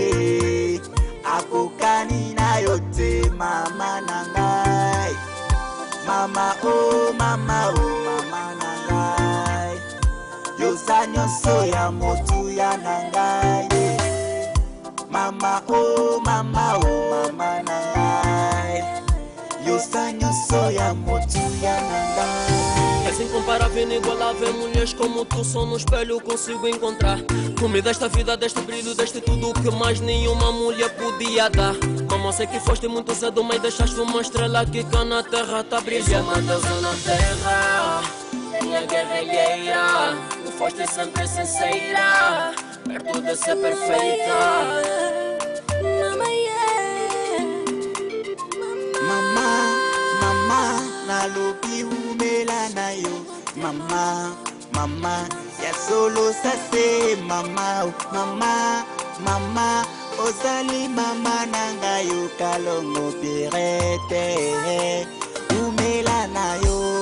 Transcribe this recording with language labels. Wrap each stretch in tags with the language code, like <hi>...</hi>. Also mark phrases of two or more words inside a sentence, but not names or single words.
<ln>akokani na yo te mama na ngai mama oh mama na ngai yoza nyonso ya motuya na ngai mama oh mama na ngai yoza nyonso ya motuya na ngai.</ln> <pt>És incomparável, inigualável, mulheres como tu só no espelho consigo encontrar. Tu me deste a vida, deste brilho, deste tudo o que mais nenhuma mulher podia dar. Mamãe, sei que foste muito cedo, mas deixaste uma estrela que cá na terra tá brilhando. Uma deusa na terra, minha guerrilheira, tu foste sempre sincera, perto de ser perfeita.</pt> <ln>Mama, nalobi umela na yo mama ya solo sase mama ozali mama nanga yo Kalongo Pierrette umela na yo</ln>